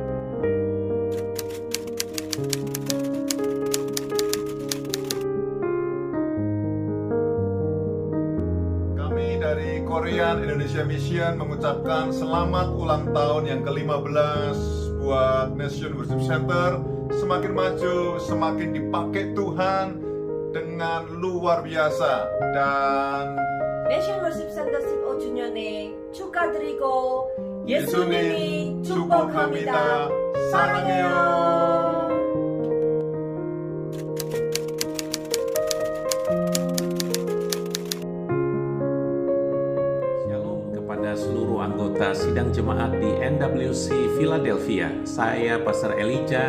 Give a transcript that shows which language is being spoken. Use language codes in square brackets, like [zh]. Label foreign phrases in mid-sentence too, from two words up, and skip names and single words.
[id] Kami dari Korean Indonesia Mission mengucapkan selamat ulang tahun yang ke-15 buat Nation Worship Center. Semakin maju, semakin dipakai Tuhan dengan luar biasa. Dan [ko] 내션 워십 센터 15주년에 축하드리고 예수님이 축복합니다. 사랑해요. [id] Shalom kepada seluruh anggota sidang jemaat di NWC Philadelphia. Saya Pastor Elijah.